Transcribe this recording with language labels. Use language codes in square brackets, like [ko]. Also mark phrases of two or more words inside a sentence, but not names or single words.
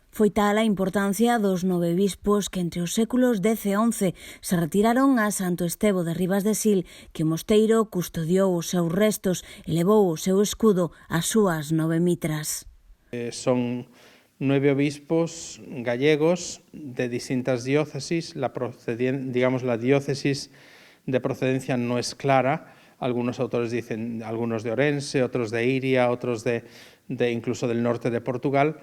[gl] Foi tal a importancia dos 9 bispos que entre os séculos X e XI se retiraron a Santo Estevo de Ribas de Sil que o mosteiro custodiou os seus restos e levou o seu escudo ás súas 9 mitras. [es] Son 9 obispos gallegos de distintas diócesis. La diócesis de procedencia no es clara. Algunos autores dicen algunos de Orense, otros de Iria, otros de incluso del norte de Portugal.